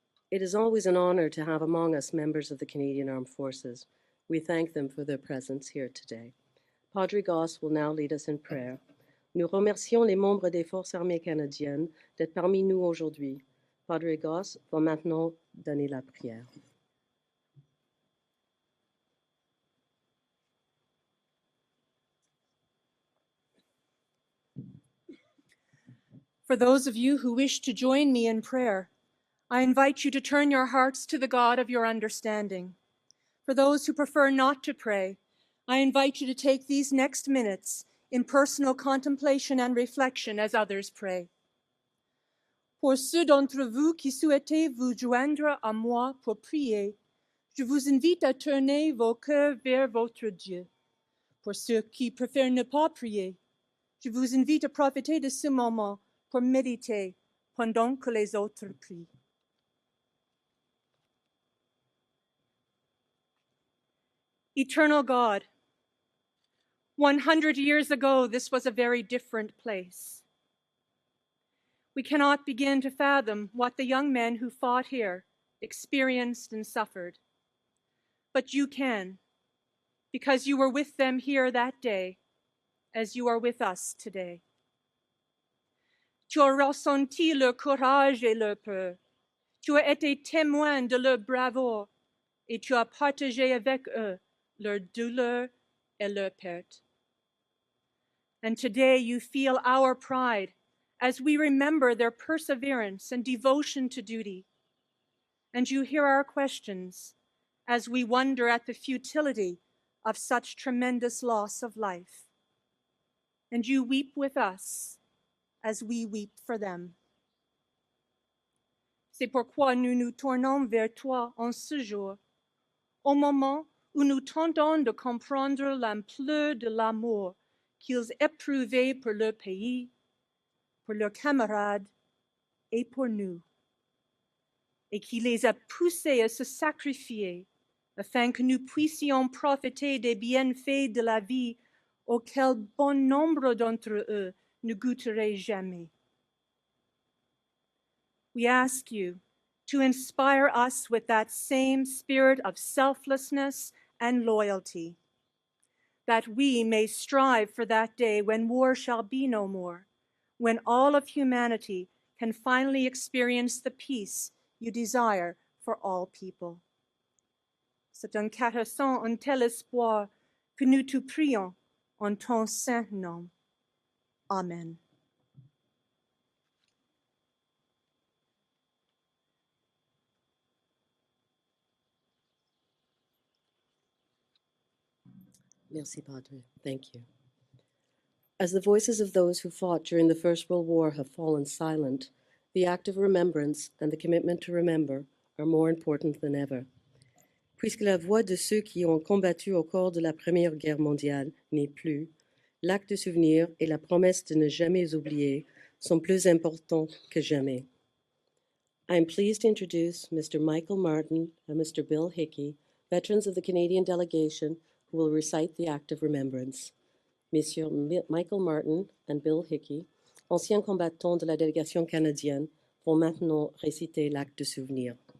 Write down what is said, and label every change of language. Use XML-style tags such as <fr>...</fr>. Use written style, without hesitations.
<en>It is always an honor to have among us members of the Canadian Armed Forces. We thank them for their presence here today. Padre Goss will now lead us in prayer.</en> <fr>Nous remercions les membres des Forces armées canadiennes d'être parmi nous aujourd'hui. Padre Goss va maintenant donner la prière.</fr> <en>For those of you who wish to join me in prayer, I invite you to turn your hearts to the God of your understanding. For those who prefer not to pray, I invite you to take these next minutes in personal contemplation and reflection as others pray.</en> <fr>Pour ceux d'entre vous qui souhaitez vous joindre à moi pour prier, je vous invite à tourner vos cœurs vers votre Dieu. Pour ceux qui préfèrent ne pas prier, je vous invite à profiter de ce moment pour méditer pendant que les autres prient.</fr> <en>Eternal God, 100 years ago, this was a very different place. We cannot begin to fathom what the young men who fought here experienced and suffered. But you can, because you were with them here that day, as you are with us today.</en> <fr>Tu as ressenti leur courage et leur peur. Tu as été témoin de leur bravoure et tu as partagé avec eux leur douleur et leur perte.</fr> <en>And today you feel our pride as we remember their perseverance and devotion to duty. And you hear our questions as we wonder at the futility of such tremendous loss of life. And you weep with us as we weep for them.</en> <fr>C'est pourquoi nous nous tournons vers toi en ce jour, au moment où nous tentons de comprendre l'ampleur de l'amour qu'ils éprouvaient pour leur pays, pour leurs camarades et pour nous, et qui les a poussés à se sacrifier afin que nous puissions profiter des bienfaits de la vie auxquels bon nombre d'entre eux ne goûteraient jamais.</fr> <en>We ask you to inspire us with that same spirit of selflessness and loyalty, that we may strive for that day when war shall be no more, when all of humanity can finally experience the peace you desire for all people.</en> <fr>C'est en caressant un tel espoir que nous te prions en ton saint nom.</fr> <en>Amen.</en> <fr>Merci, Padre. Thank you.</fr> <en>As the voices of those who fought during the First World War have fallen silent, the act of remembrance and the commitment to remember are more important than ever.</en> <fr>Puisque la voix de ceux qui ont combattu au cours de la Première Guerre mondiale n'est plus, l'acte de souvenir et la promesse de ne jamais oublier sont plus importants que jamais.</fr> <en>I am pleased to introduce Mr. Michael Martin and Mr. Bill Hickey, veterans of the Canadian delegation, who will recite the act of remembrance.</en> <fr>Messieurs Michael Martin and Bill Hickey, anciens combattants de la délégation canadienne, vont maintenant réciter l'acte de souvenir.</fr>